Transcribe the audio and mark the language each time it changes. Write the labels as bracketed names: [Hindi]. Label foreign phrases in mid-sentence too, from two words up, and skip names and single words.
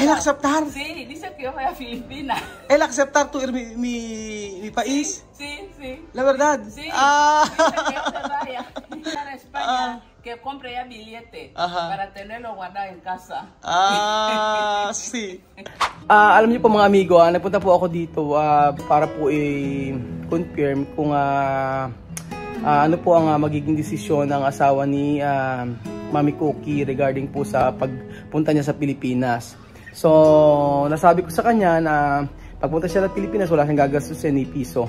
[Spanish] ¿El aceptar? Sí, dice que yo voy a Filipinas. ¿El aceptar tu ir mi país? Sí. ¿La verdad? Sí. Dice que yo te vaya a España, que compre ya billete para tenerlo guardado en casa. Sí. [Filipino] Alam niyo po mga amigo, nagpunta po ako dito para po i-confirm kung ano po ang magiging desisyon ng asawa ni Mami Cookie regarding po sa pagpunta niya sa Pilipinas. So, nasabi ko sa kanya na pagpunta siya sa Pilipinas, wala siyang gagastusin ni piso.